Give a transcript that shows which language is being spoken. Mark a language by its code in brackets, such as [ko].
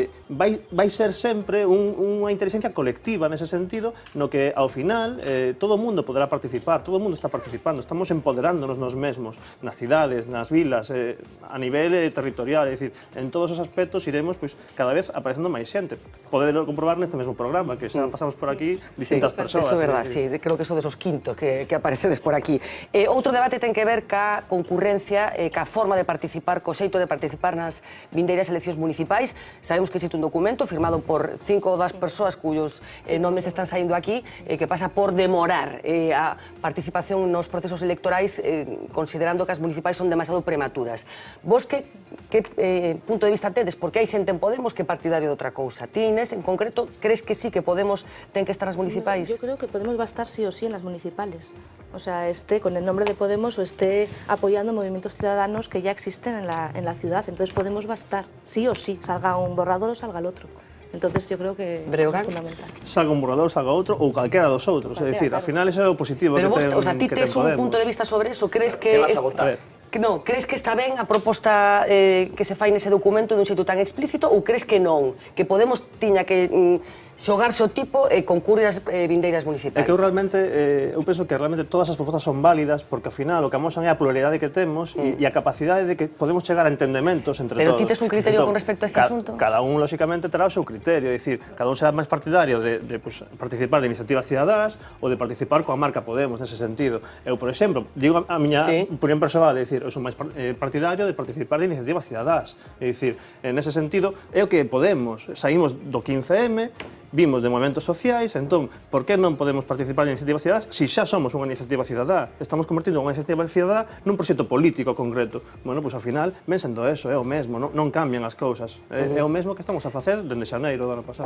[gl] vai ser sempre unha inteligencia colectiva nese sentido, no que ao final todo o mundo poderá participar, todo o mundo está participando, estamos empoderándonos nos mesmos, nas cidades, nas vilas, a nivel territorial, é dicir, en todos os aspectos iremos cada vez aparecendo máis xente. Podelo comprobar neste mesmo programa, que xa pasamos por aquí distintas persoas. Eso é verdad, sí, creo que son desos quintos que aparecedes por aquí. Outro debate ten que ver ca concurrencia, ca forma de participar, co xeito de participar nas vindeiras eleccións municipais. Sabemos que existe un documento firmado por 5 das persoas cuyos nomes están saindo aquí, que pasa por demorar a participación nos procesos electorais, considerando que as municipais son demasiado prematuras. Vos que punto de vista tedes? Porque hai xente en Podemos que é partidario de outra cousa. Ti, Inés, en concreto, crees que sí que Podemos ten que estar nas municipais? [es] Yo creo que Podemos va a estar sí o sí en las municipales. O sea, esté con el nombre de Podemos o esté apoyando movimientos ciudadanos que ya existen en la ciudad. Entonces Podemos va a estar sí o sí, salga un borrador o salga el otro. Entonces yo creo que [gl] Breogán, é fundamental. Salga un borrador, salga outro, ou calquera dos outros. É dicir, ao final iso é o positivo pero que vos, [es] o sea, [gl] ti tes un punto de vista sobre eso? Crees que vas a votar? Non, crees que está ben a proposta que se fai nese documento dun xeito tan explícito ou crees que non? Que Podemos tiña que xogarse o tipo e concurrir as vindeiras municipais? É que eu realmente, eu penso que realmente todas as propostas son válidas porque ao final o que amosan é a pluralidade que temos e a capacidade de que podemos chegar a entendementos entre todos. Pero ti tes un criterio con respecto a este asunto? Cada un, lóxicamente, terá o seu criterio, é dicir, cada un será máis partidario de participar de iniciativas cidadás ou de participar coa marca Podemos, nese sentido. Eu, por exemplo, digo a miña opinión persoal, é dicir, eu sou máis partidario de participar de iniciativas cidadás, é dicir, nese sentido, é o que Podemos, saímos do 15M, vimos de movimentos sociais, entón, por que non podemos participar de iniciativas cidadás se xa somos unha iniciativa cidadá? Estamos convertindo unha iniciativa cidadá nun proxecto político concreto. Bueno, pois ao final, ven sendo eso, é o mesmo, non cambian as cousas. É o mesmo que estamos a facer dende xaneiro do ano pasado.